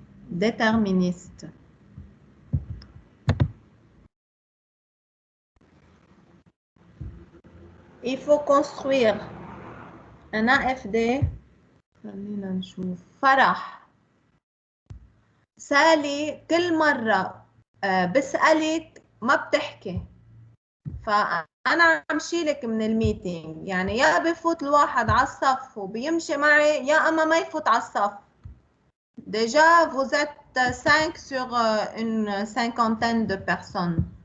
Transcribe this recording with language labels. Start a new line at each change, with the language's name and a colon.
French: Déterministe. Il faut construire un AFD
Arabic: خلينا نشوف. فرح، سالي كل مرة بسألك ما بتحكي، فأنا عم شيلك من الميتينج. يعني يا بفوت الواحد على الصف وبيمشي معي، يا أما ما يفوت على الصف.
French: Déjà, vous êtes 5 sur une cinquantaine de personnes.